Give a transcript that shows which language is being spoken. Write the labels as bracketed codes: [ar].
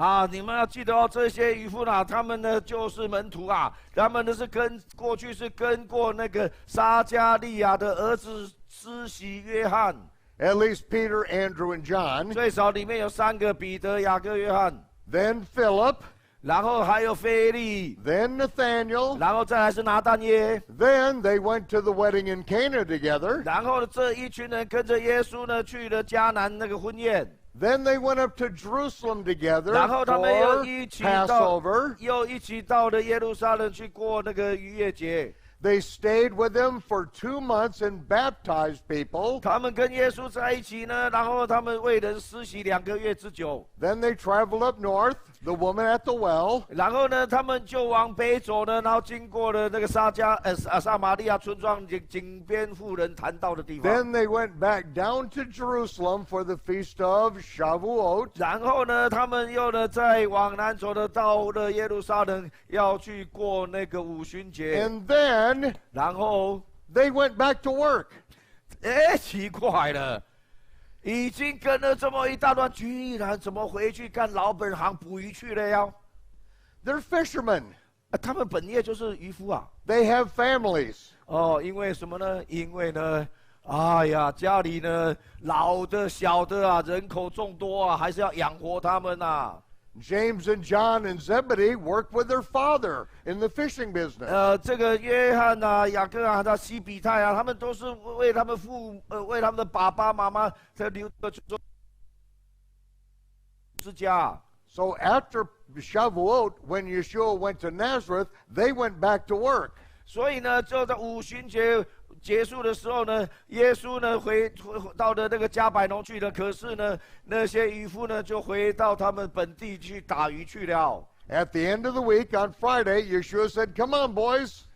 [zh] 你们要记得哦，这些渔夫呢，他们呢就是门徒啊，他们呢是过去是跟过那个撒加利亚的儿子施洗约翰。 [en] At least Peter, Andrew, and John. [zh] 最少里面有3个彼得、雅各、约翰。 [en] Then Philip. [zh] 然后还有腓力。 [en] Then Nathaniel. [zh] 然后再来是拿但耶。 [en] Then they went to the wedding in Cana together. [zh] 然后这一群人跟着耶稣呢去了迦南那个婚宴。 [en] Then they went up to Jerusalem together [zh] 然后他们 [en] for [zh] 又一起 [en] Passover. [zh] 到了耶路撒冷去过那个逾越节。 [en] They stayed with him for 2 months and baptized people. [zh] 他们跟耶稣在一起呢，然后他们为人施洗2个月之久。 [en] Then they traveled up north, the woman at the well. [zh] 然后呢，他们就往北走呢，然后经过了那个撒玛利亚村庄井边妇人谈道的地方。 [en] Then they went back down to Jerusalem for the feast of Shavuot. [zh] 然后呢，他们又呢再往南走的，到了耶路撒冷，要去过那个五旬节。 [en] And then [zh] 然后 [en] they went back to work. [zh] 奇怪了，已经跟了这么一大段，居然怎么回去干老本行捕鱼去了呀？ [en] They're fishermen. [zh] 他们本业就是渔夫啊。 [en] They have families. [zh] 因为什么呢？因为呢，哎呀，家里呢老的小的啊，人口众多啊，还是要养活他们啊。 [en] James and John and Zebedee worked with their father in the fishing business. [zh] 这个约翰啊、雅各啊、他西比泰啊，他们都是为他们为他们的爸爸妈妈在留做之家。 [en] So after Shavuot, when Yeshua went to Nazareth, they went back to work. [zh] 所以呢，就在五旬节结束的时候呢，耶稣呢回到了那个加百农去了。可是呢，那些渔夫呢就回到他们本地去打鱼去了。 [en] At the end of the week on Friday, Yeshua said, "Come on, boys."